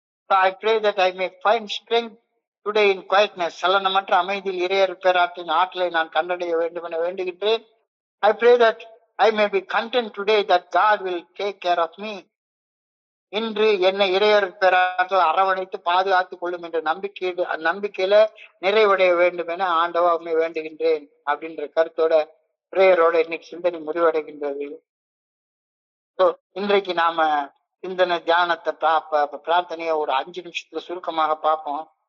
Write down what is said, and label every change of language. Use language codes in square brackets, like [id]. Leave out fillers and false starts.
[en] I pray that I may find strength today in quietness. [ta] சலனமற்ற அமைதியில் இறையர் பேராற்றின் ஆற்றலை நான் கண்டடைய வேண்டும் என வேண்டுகின்றேன். [en] I pray that I may be content today that God will take care of me. [ta] இன்று என்னை இறையர் பேராற்றல் அரவணைத்து பாதுகாத்துக் கொள்ளும் என்ற நம்பிக்கையில நிறைவடைய வேண்டும் என ஆண்டவா உண்மை வேண்டுகின்றேன் அப்படின்ற கருத்தோட பிரேயரோட இன்னைக்கு சிந்தனை முடிவடைகின்றது. இன்றைக்கு நாம சிந்தனை தியானத்தை பிரார்த்தனைய ஒரு 5 நிமிஷத்துல சுருக்கமாக பார்ப்போம்.